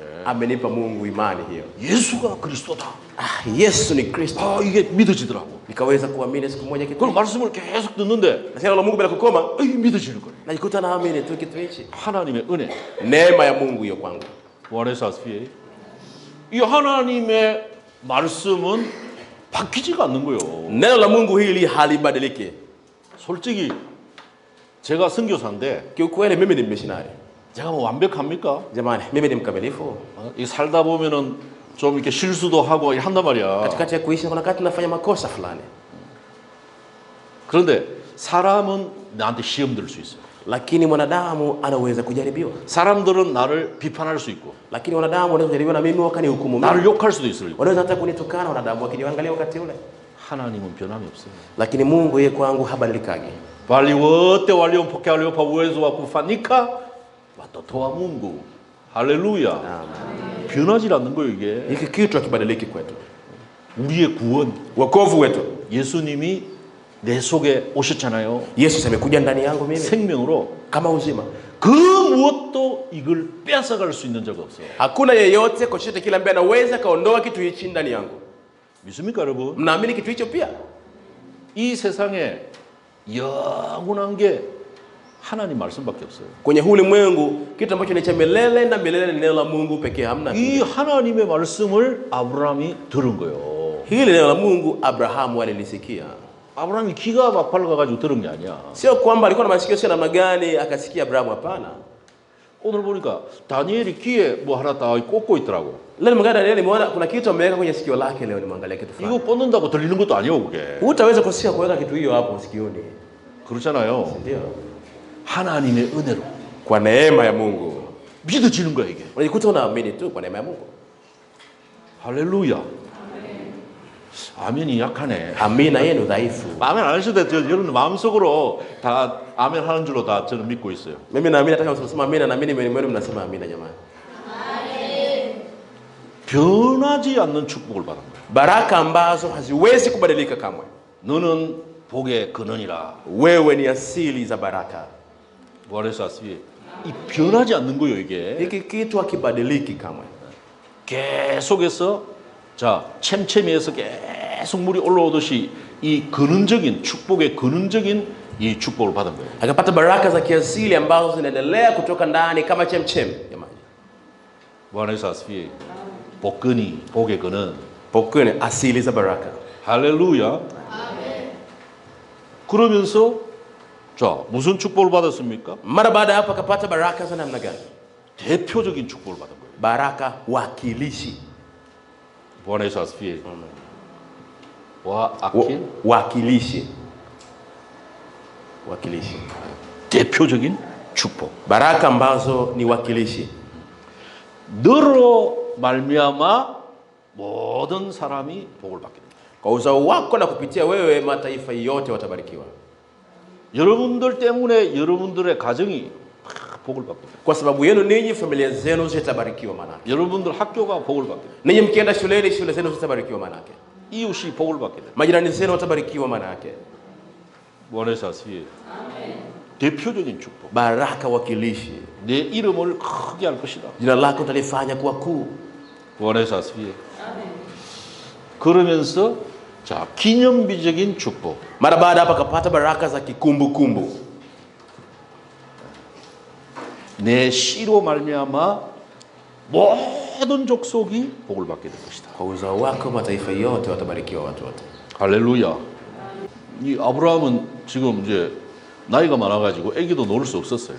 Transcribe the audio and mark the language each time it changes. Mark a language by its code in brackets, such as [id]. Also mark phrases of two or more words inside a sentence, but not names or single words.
[sw] Amenipa Mungu imani hiyo. [ko] 예수가 그리스도다. [sw] Yesu ni Kristo. [ko] 아 이게 믿어지더라고. [sw] Nikaweza kuamini siku moja kitu. [ko] 그럼 말씀을 계속 듣는데 [sw] Nasema la Mungu bila kukoma, [ko] 믿어지는 거예요. [sw] najikuta naamini tu kitu hichi. [ko] 하나님의 은혜. [sw] Neema ya Mungu hiyo kwangu. [ko] 원에사스피에 이 하나님의 말씀은 바뀌지가 않는 거예요. [sw] Neno la Mungu hili halibadiliki. [ko] 솔직히 제가 선교사인데 [sw] Kiukweli mimi ni missionary. [ko] 제가 뭐 완벽합니까? [sw] Jamani, mimi ni mkamilifu. [ko] 이 살다 보면은 좀 이렇게 실수도 하고 한단 말이야. [sw] Katikati ya kuishi kuna wakati tunafanya makosa fulani. [ko] 그런데 사람은 나한테 시험 들 수 있어요. [sw] Lakini mwanadamu anaweza kujaribiwa. [ko] 사람들은 나를 비판할 수 있고 [sw] Lakini wanadamu wanaweza kujaribiwa na mimi wakanihukumu [ko] 나를 [sw] mimi. [ko] 욕할 수도 있어요. [sw] Wanaweza hata kunitukana wanadamu wakiniangalia wakati ule. [ko] 하나님은 변함이 없어요. [sw] Lakini Mungu yeye kwangu habadilikagi. Bali wote waliompokea aliowapa uwezo wa kufanika watoto Mungu. [ko] 할렐루야. 변하지 않는 거예요 이게. [sw] Hiki kitu hakibadiliki kwetu. [ko] 우리의 구원, [sw] Wokovu wetu. [ko] 예수님이 내 속에 오셨잖아요. [sw] Yesu amekuja ndani yangu mimi [ko] 생명으로 [sw] kama uzima. [ko] 그 무엇도 이걸 뺏어갈 수 있는 적 없어요. [sw] Hakuna yeyote kwa chochote kile ambaye anaweza kaondoa kitu hichi ndani yangu. [ko] 믿습니까 여러분? [sw] Mnaamini kitu hicho pia? [ko] 이 세상에 영원한 게 하나님 말씀밖에 없어요. [sw] Kwenye huu ulimwengu kitu ambacho ni cha milele na milele ni neno la Mungu pekee, hamna. [ko] 이 하나님의 말씀을 아브라함이 들은 거예요. [sw] Hili neno la Mungu Abrahamu alilisikia. [ko] 아브라함이 귀가 막 밝아가지고 들은 게 아니야. [sw] Sio kwamba alikuwa na masikio sio namna gani akasikia Abrahamu, hapana. [ko] 오늘 보니까 다니엘이 귀에 뭐 하나 딱 꽂고 있더라고. [sw] Leo nimeangalia Danieli, nimeona kuna kitu ameweka kwenye sikio lake. Leo nimeangalia kitu fulani. [ko] 이거 꽂는다고 들리는 것도 아니에요 그게. [sw] Hutaweza kusikia kuweka kitu hiyo hapo sikioni. [ko] 그렇잖아요. [sw] Ndio. [ko] 하나님의 은혜로 [sw] Kwa neema ya Mungu. [ko] 믿어지는 거야 이게. [sw] Unajikuta unaamini tu kwa neema ya Mungu. [ko] 할렐루야. 아멘이 약하네. [sw] Amina yenu dhaifu. [ko] 아멘 안 하셔도 돼요. 여러분 마음속으로 다 아멘 하는 줄로 다 저는 믿고 있어요. [sw] Mimi naamini hata kama msema amina, naamini mwenu mnasema amina jamani. [ko] 변하지 않는 축복을 받은 거예요. [sw] Baraka ambazo haziwezi kubadilika kamwe. [ko] 너는 복의 근원이라. [sw] Wewe ni asili za baraka. [ko] 부활의사스비 이 변하지 않는 거예요 이게. [sw] Hiki kitu hakibadiliki kamwe. [ko] 계속해서 자 챔챔이에서 계속 물이 올라오듯이 이 근원적인 축복의 근원적인 이 축복을 받은 거예요. [sw] Akapata baraka za kiasili ambazo zinaendelea kutoka ndani kama chemchem jamani. [ko] 부활의사스비 복근이 복의 근원. [sw] Pokeni asili za baraka. [ko] 할렐루야. 그러면서 자, 무슨 축복을 받았습니까? [sw] Mara baada ya hapo akapata baraka za namna gani? [ko] 대표적인 축복을 받은 거예요. [sw] Baraka wakilishi. Bwana Yesu asifiwe. Wakilishi. Wakilishi. [ko] 대표적인 축복. [sw] Baraka ambazo ni wakilishi. [ko] 너로 말미암아 모든 사람이 복을 받게 됩니다. [sw] Kwa uzao wako na kupitia wewe mataifa yote watabarikiwa. [ko] 여러분들 때문에 여러분들의 가정이 복을 받게 됩니다. [sw] Kwa sababu yenu ninyi familia zenu zitabarikiwa manake. [ko] 여러분들 학교가 복을 받게 됩니다. [sw] Ninyi mkienda shuleni shule zenu zitabarikiwa manake. [ko] 이웃이 복을 받게 됩니다. [sw] Majirani zenu watabarikiwa manake. Bwana Yesu asifiwe. [ko] 대표적인 축복. [sw] Baraka wakilishi. [ko] 내 이름을 크게 할 것이다. [sw] Jina lako utalifanya kuwa kuu. Bwana Yesu asifiwe. [ko] 그러면서 자, 기념비적인 축복. [sw] Mara baada hapa akapata baraka za kikumbukumbu. [ko] 내 씨로 말미암아 모든 족속이 복을 받게 될 것이다. [sw] Kwa uzao wako mataifa yote watabarikiwa watu wote. [ko] 할렐루야. 이 아브라함은 지금 이제 나이가 많아가지고 아기도 놓을 수 없었어요.